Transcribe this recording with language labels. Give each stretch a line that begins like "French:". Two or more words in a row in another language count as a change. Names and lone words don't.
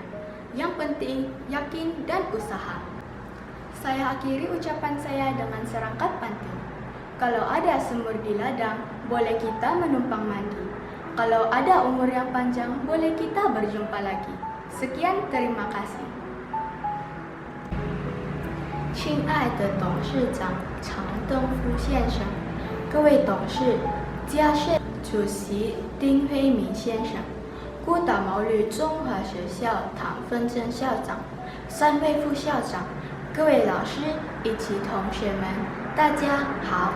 Malay: Yang penting, yakin dan usaha. Saya akhiri ucapan saya dengan serangkat pantun. Kalau ada sumur di ladang, boleh kita menumpang mandi. Kalau ada umur yang panjang, boleh kita berjumpa lagi. Sekian, terima kasih.
Chinese: 亲爱的董事长常登夫先生，各位董事、家社主席丁辉明先生，孤岛毛驴综合学校唐芬珍校长，3位副校长，各位老师以及同学们，大家好。